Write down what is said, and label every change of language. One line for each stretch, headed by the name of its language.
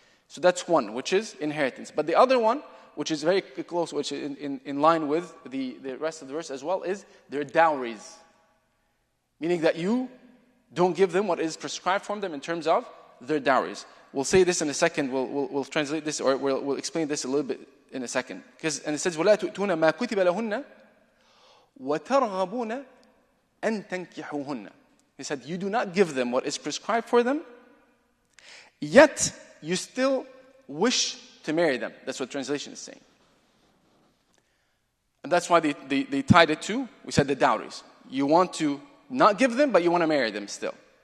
English: So that's one, which is inheritance. But the other one, which is very close, which is in line with the rest of the verse as well, is their dowries. Meaning that you don't give them what is prescribed for them in terms of their dowries. We'll say this in a second, we'll translate this, or we'll explain this a little bit in a second. And it says,
Arabic: وَلَا تُؤْتُونَ مَا كُتِبَ لَهُنَّ وَتَرْغَبُونَ أَن تَنكِحُوهُنَّ.
English: He said, you do not give them what is prescribed for them, yet you still wish to marry them. That's what translation is saying. And that's why they tied it to, we said, the dowries. You want to not give them, but you want to marry them still.